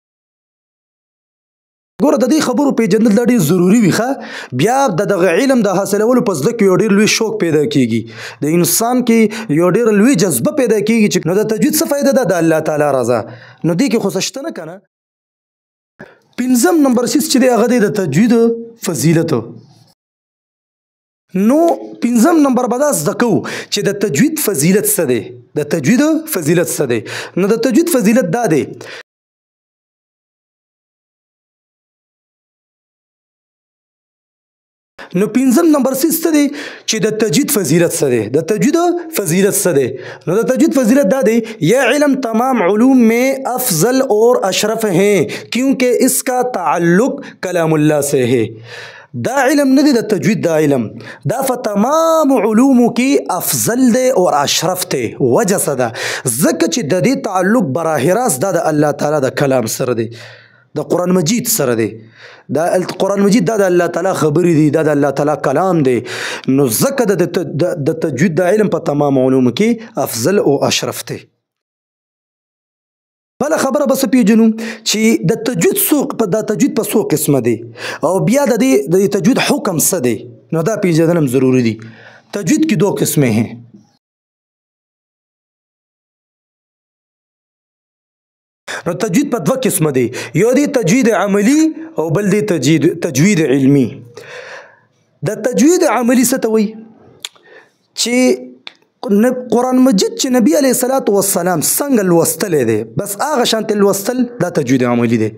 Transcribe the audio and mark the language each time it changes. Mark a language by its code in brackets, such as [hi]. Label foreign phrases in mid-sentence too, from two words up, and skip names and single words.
[ps] ګوره د دې خبرو پیژندل دا ډېر ضروري وي ښه بیا د دغه علم د حاصلولو په زده کې یو ډېر لوی شوق پیدا کیږي د انسان کې یو ډېر لوی جذبه پیدا کیږي چې نو د تجوید څه فایده ده د الله تعالی رضا نو دې کې خو څه شته نه که نه پنځم نمبر سیس چې دی هغه دی د تجوید فضیلت نو پنځم نمبر به دا زده کوو چې د تجوید فضیلت څه دی د تجوید فضیلت څه دی نو د تجوید فضیلت دا دی نو پنځم نمبر سیس څه دی چې د تجوید فضیلت څه دی د تجوید فضیلت څه دی نو د تجوید فضیلت دا دی [ur] یہ علم تمام علوم میں افضل اور اشرف ہیں کیونکہ اس کا تعلق کلام اللہ سے ہے [ps] دا علم نه دی د تجوید دا علم دا په تمام علومو کې افضل دی او اشرف دی وجه څه ده ځکه چې د دې تعلق براه راست دا د الله تعالی د کلام سره دی د قرآن مجید سره دی دا قرآن مجید دا د الله تعالی خبرې دی دا د الله تعالی کلام دی نو ځکه د تجوید دا علم په تمام علومو کې افضل او اشرف دی بله خبره بس پیژنو چې د تجوید په څو قسمه دی او بیا د دې تجوید حکم څه دی نو دا پیژندل هم ضروری دی [ur] تجوید کی دو قسمیں ہیں [ps] نو تجوید په دوه قسمه دی یو دی تجوید عملی او بل دی تجوید علمی د تجوید عملی څه ته وایي چې قرآن مجید چې نبی علیه الصلاة والسلام څنګه لوستلی دی بس هغه شانتې لوستل دا تجوید عملی دی.